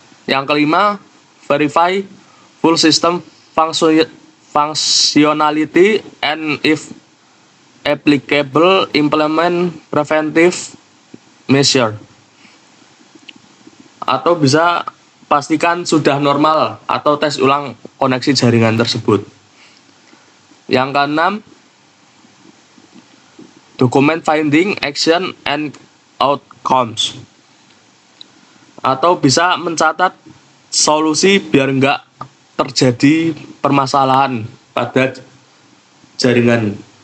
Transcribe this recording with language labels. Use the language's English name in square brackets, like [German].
[Indonesian] Yang kelima, [English] verify full system functionality and if applicable implement preventive measure. [Indonesian] Atau bisa pastikan sudah normal atau tes ulang koneksi jaringan tersebut. Yang keenam, [English] document finding, action, and outcomes. [Indonesian] Atau bisa mencatat solusi biar nggak terjadi permasalahan pada jaringan.